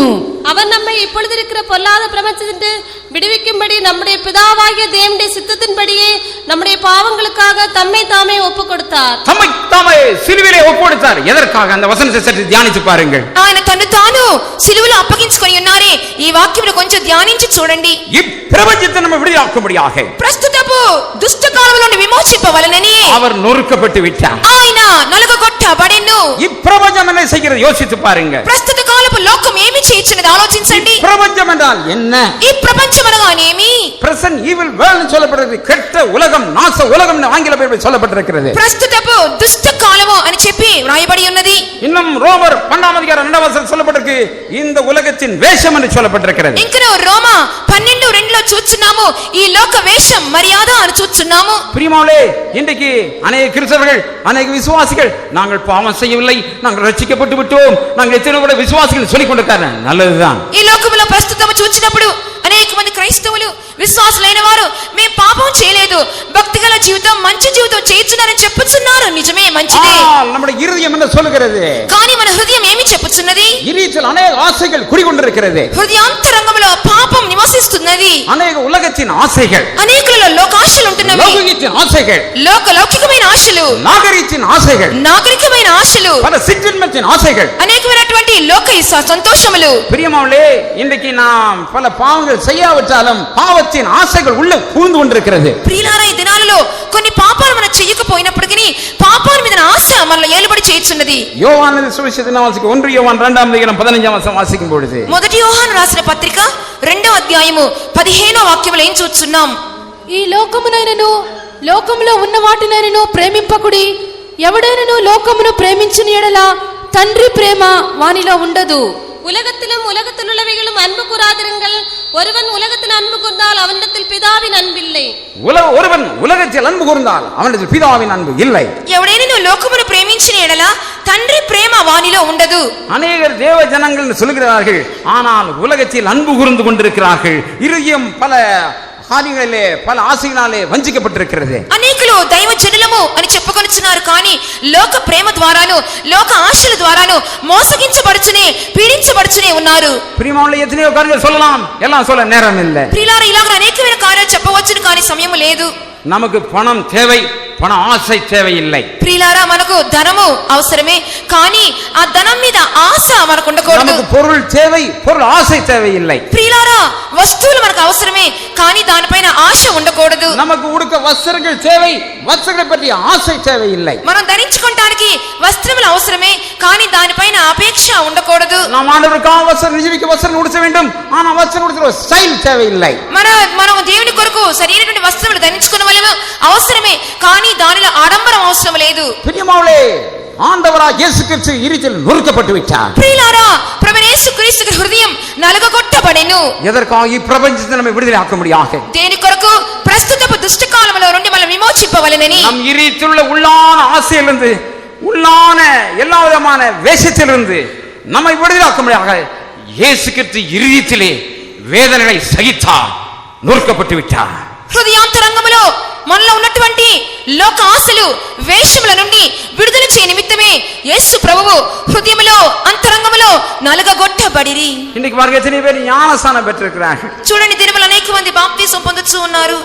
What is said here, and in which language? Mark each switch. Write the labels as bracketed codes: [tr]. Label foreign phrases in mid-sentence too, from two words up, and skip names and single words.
[ta] அவர் நம்மை இப்பொழுது இருக்கிற பொல்லாத பிரபஞ்சத்திலிருந்து விடுவிக்கும்படி நம்முடைய பிதாவாகிய தேவனுடைய சித்தத்தின்படியே நம்முடைய பாவங்களுக்காக தம்மை தாமே ஒப்பு கொடுத்தார். தம்மை தாமே சிலுவையிலே ஒப்பு கொடுத்தார். எதற்காக? அந்த வசனத்தை சற்று தியானித்து பாருங்கள். [te] ఆయన తన్ను తాను సిలువలో అప్పగించుకొని ఉన్నారే. ఈ వాక్యమును కొంచెం ధ్యానించి చూడండి. [ta] இப்பிரபஞ்சத்தை நம்ம விடுதலாக்கும்படியாக, [te] ప్రస్తుతపు దుష్ట కాలంలో నుండి విమోచింపవలెనని [ta] அவர் நொறுக்கப்பட்டு விட்டார். [te] ఆయన నలుగగొట్టబడెను. [ta] இப்பிரபஞ்சம் என்ன செய்கிறது யோசித்து பாருங்க. [te] ప్రస్తుత కాలపు లోకం ఏమి చేయుచున్నది ఆలోచించండి. [ta] பிரபஞ்சம் என்றால் என்ன? [te] ఈ ప్రపంచం అనగానేమి? [en] present evil world [ta] சொல்லப்படுகிறது. கெட்ட உலகம், நாச உலகம் ஆங்கில பைபிள் சொல்லப்பட்டிருக்கிறது. [te] ప్రస్తుతపు దుష్ట కాలము అని చెప్పి వ్రాయబడి ఉన్నది. [ta] இன்னும் ரோமர் 12:2 சொல்லப்பட்டிருக்கு, இந்த உலகத்தின் வேஷம் என்று சொல்லப்பட்டிருக்கிறது. [te] ఇంకను రోమా 12:2 చూస్తున్నాము, ఈ లోక వేషం మర్యాద అని చూస్తున్నాము. [ta] பிரியமானவர்களே, இன்றைக்கு அநேக கிறிஸ்தவர்கள், அநேக விசுவாசிகள் நாங்கள் பாவம் செய்யவில்லை, நாங்கள் ரட்சிக்கப்பட்டு விட்டோம், நாங்கள் எத்தனை கூட விசுவாசிகள் சொல்லிக் கொண்டிருக்காங்க. நல்லதுதான். [te] ఈ లోకములో ప్రస్తుతం చూచినప్పుడు అనేక మంది క్రైస్తవులు, విశ్వాసులైన వారు మేము పాపం చేయలేదు, భక్తిగల జీవితం, మంచి జీవితం చేయుచున్నారని చెప్పుచున్నారు. నిజమే, మంచిదే. [ta] நம்முடைய இருதயம் என்ன சொல்லுகிறது? [te] కానీ మన హృదయం ఏమి చెప్పుచున్నది? [ta] இறைச்சல் அநேக ஆசைகள் குடிகொண்டிருக்கிறது. [te] హృదయాంతరంగంలో పాపం నివసిస్తున్నది. [ta] அநேக உலகத்தின் ஆசைகள், [te] అనేకులలో లోకాశలు ఉంటున్నవి. [ta] லௌகிகத்தின் ஆசைகள், [te] లౌకికమైన ఆశలు, [ta] நாகரிகத்தின் ஆசைகள், [te] నాగరికమైన ఆశలు, [ta] பல சிற்றின்பத்தின் ஆசைகள், [te] అనేకమైనటువంటి లోక సంతోషములు. [ta] பிரியமானவர்களே, இன்றைக்கு நாம் பல பாவங்கள் செய்யாவிட்டாலும் பாவத்தின் ஆசைகள் உள்ள புகுந்து கொண்டிருக்கிறது. [te] ప్రియులారా, ఈ దినాలలో కొన్ని పాపాలు మనం చెయ్యకపోయినప్పటికీ పాపాల మీద ఆశ మనల్ని ఏలుబడి చేయుచున్నది. [ta] யோவானின் சுவிசேஷத்தின் வாசிக்கும் 1 யோவான் 2:15 வாசிக்கும் பொழுது, [te] మొదటి యోహాను రాసిన పత్రిక 2వ అధ్యాయము 15వ వాక్యములో ఏం చూస్తున్నాం? ఈ లోకమునైనను లోకములో ఉన్న వాటినైనను ప్రేమింపకుడి. ఎవడైనను లోకమును ప్రేమించిన ఎడల తండ్రి ప్రేమ వానిలో ఉండదు. [ta] உலகத்திலும் உலகத்தில் உள்ளவைகளும் அன்பு கூறாதிருங்கள். ஒருவன் உலகத்தில் அன்பு கூர்ந்தால் அவனிடத்தில் பிதாவின் அன்பில்லை. ஒருவன் உலகத்தில் அன்பு கூர்ந்தால் அவனிடத்தில் பிதாவின் அன்பு இல்லை. [te] ఎవడైనా లోకమును ప్రేమించిన ఎడల తండ్రి ప్రేమ వానిలో ఉండదు. [ta] அநேகர் தேவ ஜனங்கள் சொல்கிறார்கள், ஆனால் உலகத்தில் அன்பு கூர்ந்து கொண்டிருக்கிறார்கள். இருதயம் பல காரியங்களிலே பல ஆசையினாலே வஞ்சிக்கப்பட்டிருக்கிறது. [te] అనేకులు దైవ జనులము అని చెప్పుకొనుచున్నారు కానీ లోక ప్రేమ ద్వారాను లోక ఆశల ద్వారాను మోసగించబడుచునే పీడించబడుచునే ఉన్నారు. [ta] பிரியமானவர்களே, எத்தனையோ காரியங்கள் சொல்லலாம், எல்லாம் சொல்ல நேரம் இல்லை. [te] ప్రియులారా, ఇలాగ అనేకమైన కార్యాలు చెప్పవచ్చును కానీ సమయం లేదు. [ta] நமக்கு பணம் தேவை, பண ஆசை தேவையில்லை. [te] ప్రియులారా, మనకు ధనము అవసరమే కానీ ఆ ధనం మీద ఆశ మనకు ఉండకూడదు. [ta] நமக்கு பொருள் தேவை, பொருள் ஆசை தேவையில்லை. [te] ప్రియులారా, వస్తువులు మనకు అవసరమే కానీ దానిపైన ఆశ ఉండకూడదు. [ta] நமக்கு உடுக்க வஸ்திரங்கள் தேவை, வஸ்திரங்களை பற்றிய ஆசை தேவையில்லை. [te] మనం ధరించుకోవడానికి వస్త్రములు అవసరమే కానీ దానిపైన అపేక్ష ఉండకూడదు. [ta] நாம் ஆண்டவருக்காக வஸ்திரம் நிஜமிக்க வஸ்திரம் உடுத்த வேண்டும், ஆனா வஸ்திரம் உடுத்துற ஸ்டைல் தேவையில்லை. [te] మనం దేవుని కొరకు సరైనటువంటి వస్త్రములు ధరించుకునవలెను అవసరమే కానీ దానిలో ఆడంబరం అవసరం లేదు. [ta] பிரியமானவர்களே, ஆண்டவராக இயேசு கிறிஸ்து இருதயத்தில் நொறுக்கப்பட்டு விட்டார். [te] ప్రియులారా, ప్రభువైన యేసుక్రీస్తు హృదయం నలుగగొట్టబడెను. [ta] எதற்காக இப்பிரபஞ்சத்தை நம்மை விடுதலை ஆக்க முடியாக? [te] దేని కొరకు? ప్రస్తుతపు దుష్టకాలములో నుండి మనం విమోచింపవలెనని. [ta] நம் இருதயத்தில் உள்ளான ஆசையிலிருந்து, உள்ளான எல்லா விதமான வேஷத்திலிருந்து நம்மை விடுதலை ஆக்க முடியாக இயேசு கிறிஸ்து இருதயத்திலே வேதனைகளை சகித்தார், நொறுக்கப்பட்டு விட்டார். [te] హృదయాంతరంగములో మనలో ఉన్నటువంటి లోక ఆశలు వేషముల నుండి విడుదల చేయ నిమిత్తమే యేసు ప్రభువు హృదయములో అంతరంగములో నలుగగొట్టబడిరి. [ta] இன்னைக்கு பாருங்க, எத்தனை பேர் ஞானஸ்நானம் பெற்றிருக்கிறார்கள். [te] చూడండి, దినములు అనేక మంది బాప్తిసం పొందుతూ ఉన్నారు.